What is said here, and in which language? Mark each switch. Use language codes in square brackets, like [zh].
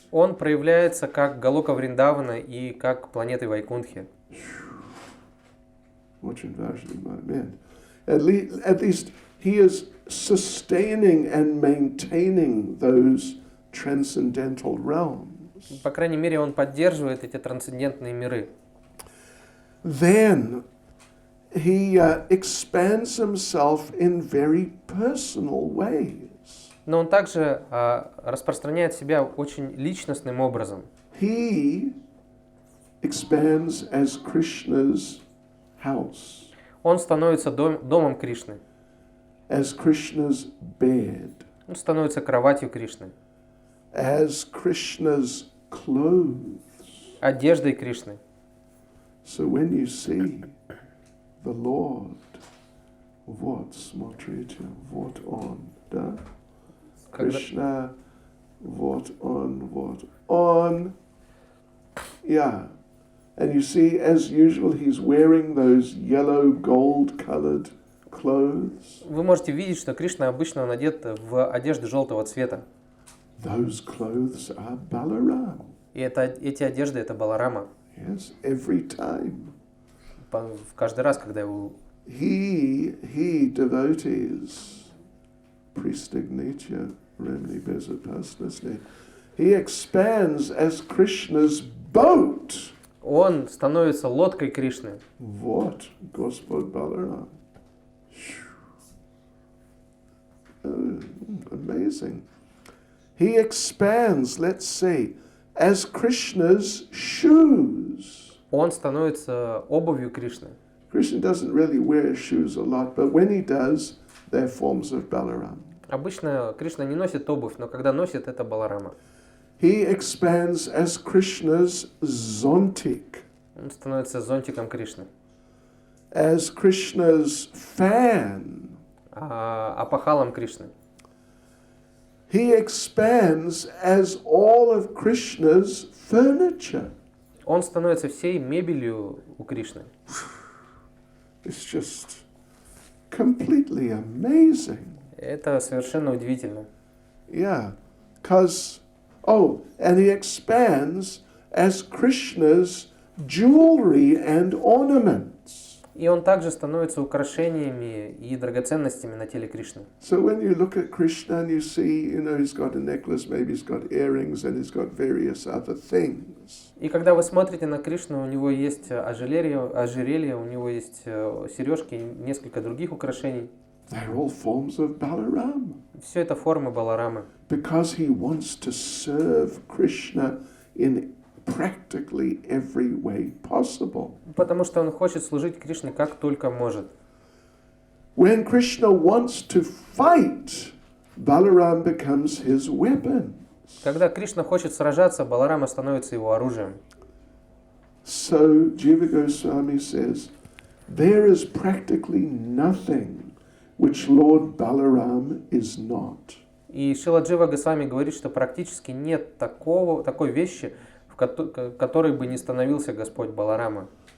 [ru] Он проявляется как Галока Вриндавана и как планеты Вайкунтхи. Очень важный момент. [en] At least he is sustaining and maintaining those transcendental realms. [ru] По крайней мере, он поддерживает эти трансцендентные миры. [en] Then he expands himself in very personal ways. [ru] Но он также распространяет себя очень личностным образом. [en] He expands as Krishna's house, [ru] Он становится домом Кришны. [en] as Krishna's bed, [ru] Он становится кроватью Кришны, [en] as Krishna's clothes. [ru] одеждой Кришны. [en] So when you see the Lord, what, [ru] смотрите, вот он, да? [en] Krishna, what on. Yeah. And you see, as usual, he's wearing those yellow, gold-colored clothes. [ru] Вы можете видеть, что Кришна обычно он одет в одежды желтого цвета. [en] Those clothes are Balarama. [ru] И эти одежды это Баларама. [en] Yes, every time. [ru] Каждый раз, когда его... [en] He devotees, [ru] пристегните ремни безопасности. [en] He expands as Krishna's boat. [ru] Он становится лодкой Кришны. Вот Господь Balarama. [en] Amazing. He expands, let's say, as Krishna's shoes. [ru] Он становится обувью Кришны. [en] Krishna doesn't really wear shoes a lot, but when he does, they're forms of Balarama. [ru] Обычно Кришна не носит обувь, но когда носит, это Баларама. [en] He expands as Krishna's zontic, [ru] Он становится зонтиком Кришны. [en] as Krishna's fan. [ru] Апахалом Кришны. [en] He expands as all of Krishna's furniture. [ru] Он становится всей мебелью у Кришны. [en] It's just completely amazing. [ru] Это совершенно удивительно. [en] Yeah, because, and he expands as Krishna's jewelry and ornaments. [ru] И он также становится украшениями и драгоценностями на теле Кришны. [en] So when you look at Krishna and you see, he's got a necklace, maybe he's got earrings, and he's got various other things. [ru] И когда вы смотрите на Кришну, у него есть ожерелье, у него есть сережки и несколько других украшений. [en] They're all forms of Balarama. [ru] Все это формы Баларамы. [en] Because he wants to serve Krishna in practically every way possible. [ru] Потому что он хочет служить Кришне как только может. [en] When Krishna wants to fight, Balaram becomes his weapon. [ru] Когда Кришна хочет сражаться, Баларама становится его оружием. [en] So Jiva Goswami says, there is practically nothing which Lord Balaram is not. [ru] И Шрила Джива Госвами говорит, что практически нет такой вещи, в которой бы не становился Господь Баларама.